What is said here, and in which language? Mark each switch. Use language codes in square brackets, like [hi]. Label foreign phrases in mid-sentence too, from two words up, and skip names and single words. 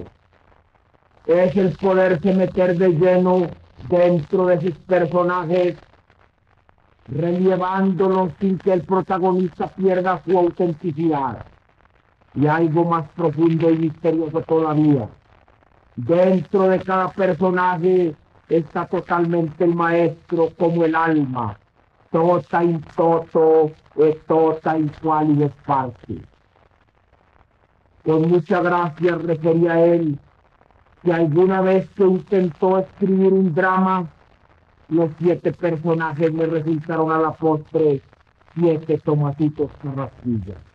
[es] Es el poderse meter de lleno dentro de sus personajes, relevándolos sin que el protagonista pierda su autenticidad. Y algo más profundo y misterioso todavía. Dentro de cada personaje está totalmente el maestro como el alma, [la] tota in toto e tota in qualis parte. [es] Con mucha gracia refería él que alguna vez que intentó escribir un drama, los 7 personajes le resultaron a la postre 7 tomatitos Carrasquilla.